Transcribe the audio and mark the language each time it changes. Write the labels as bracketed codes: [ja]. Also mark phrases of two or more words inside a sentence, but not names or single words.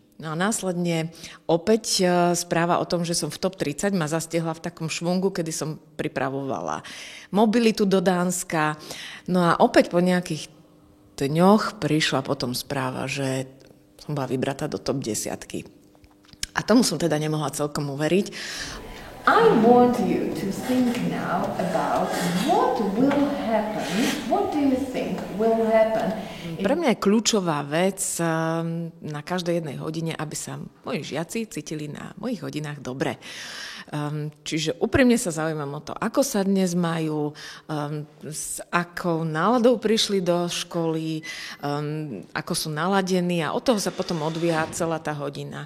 [sk] No a následne opäť správa o tom, že som v top 30 ma zastihla v takom švungu, kedy som pripravovala mobilitu do Dánska. No a opäť po nejakých dňoch prišla potom správa, že som bola vybratá do top 10. A tomu som teda nemohla celkom uveriť. [en] I want you to think now about what will happen. What do you think will happen? [sk] Pre mňa je kľúčová vec na každej jednej hodine, aby sa moji žiaci cítili na mojich hodinách dobre. Čiže úprimne sa zaujímam o to, ako sa dnes majú, s akou náladou prišli do školy, ako sú naladení a od toho sa potom odvíja celá tá hodina.